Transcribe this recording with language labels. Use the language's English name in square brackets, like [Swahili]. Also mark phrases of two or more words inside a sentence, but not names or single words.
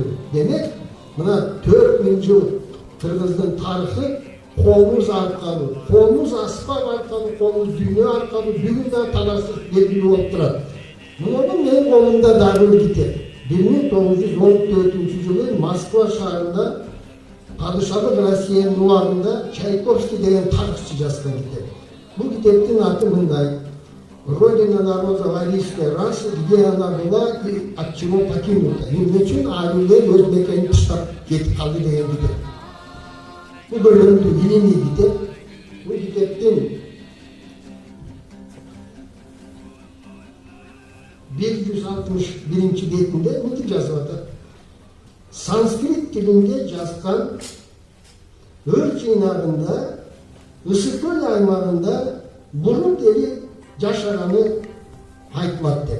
[Kyrgyz] Демек, мына 4000 жыл кыргыздын тарыхы комуз аркылуу, комуз аспак аркылуу, комуз дүйнө аркылуу бүгүн да талашсыз белгилүү болуп турат. Муну менин колумда дагы бир китеп. 1914 жылы Москва шаарында Падышалык Россиянын убагында Чайковский деген тарыхчы жазган китеп. Бул китептин аты мындай: [Russian] Родина народа варийская раса, где она была и от чего покинута. [Kyrgyz] Эмне үчүн арилер өз мекенин таштап кетип калды деген китеп. Бул бөлүмдүү илимий китеп. Бул китептин 161 бетинде мынтип жазып атат: санскрит тилинде жазган өр жыйнагында Ысык көл аймагында бурут эли жашаганы айтылат деп.